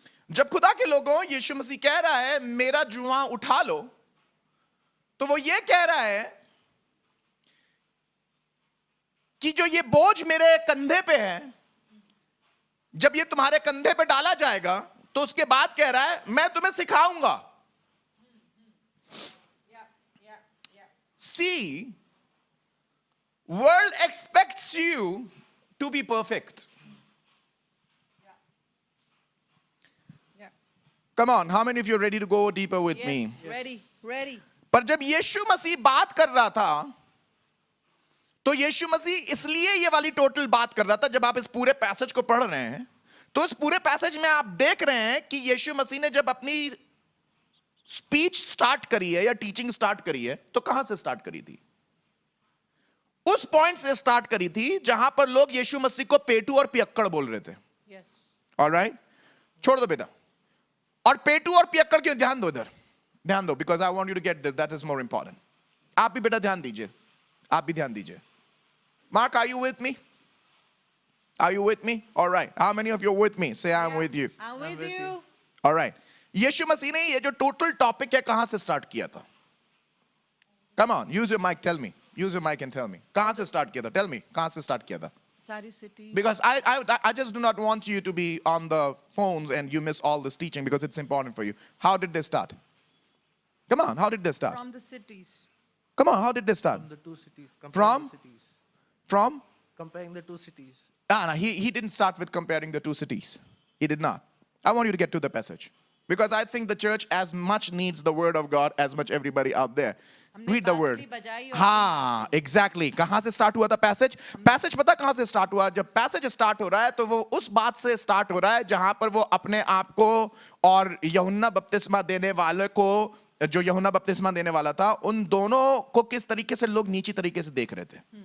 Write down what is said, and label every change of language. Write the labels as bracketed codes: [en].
[hi] जब खुदा के लोगों यीशु मसीह कह रहा है मेरा जुआ उठा लो, तो वो ये कह रहा है कि जो ये बोझ मेरे कंधे पे है, जब ये तुम्हारे कंधे पे डाला जाएगा तो उसके बाद कह रहा है मैं तुम्हें सिखाऊंगा। [en] See, world expects you to be perfect. Come on, how many of you are ready to go deeper with me? Ready. [hi] पर जब यीशु मसीह बात कर रहा था, तो यीशु मसीह इसलिए ये वाली टोटल बात कर रहा था। जब आप इस पूरे पैसेज को पढ़ रहे हैं तो इस पूरे पैसेज में आप देख रहे हैं कि यीशु मसीह ने जब अपनी स्पीच स्टार्ट करी है या टीचिंग स्टार्ट करी है, तो कहां से स्टार्ट करी थी? उस पॉइंट से स्टार्ट करी थी जहां पर लोग यीशु मसीह को पेटू और पियक्कड़ बोल रहे थे। ऑलराइट, छोड़ दो बेटा। और पेटू और पियक्कड़ क्यों? ध्यान दो इधर, ध्यान दो, [en] Because I want you to get this, that is more important. [hi] आप भी बेटा ध्यान दीजिए, आप भी ध्यान दीजिए। Mark, [en] Are you with me? Are you with me? All right. How many of you are with me? Say, I'm with you. I'm with you. All right. [hi] यीशु मसीह ने ये जो टोटल टॉपिक है कहां से स्टार्ट किया था? [en] Come on, use your mic, tell me. Use your mic and tell me. [hi] कहां से स्टार्ट किया था? [en] Tell me. [hi] कहां से स्टार्ट किया था? सारी city. [en] Because I just do not want you to be on the phones and you miss all this teaching because it's important for you. How did they start? Come on, how did they start? From the cities. Come on, how did they start? From the two cities. From? The cities. From? Comparing the two cities. No, he didn't start with comparing the two cities. He did not. I want you to get to the passage. Because I think the church as much needs the word of God as much everybody out there. Read the word. [hi] हाँ, exactly. कहाँ से start हुआ था passage? Passage पता कहाँ से start हुआ? जब passage start हो रहा है तो वो उस बात से start हो रहा है जहाँ पर वो अपने आप को और यूहन्ना बपतिस्मा देने वाले को, जो यूहन्ना बपतिस्मा देने वाला था, उन दोनों को किस तरीके से लोग नीची तरीके से देख रहे थे.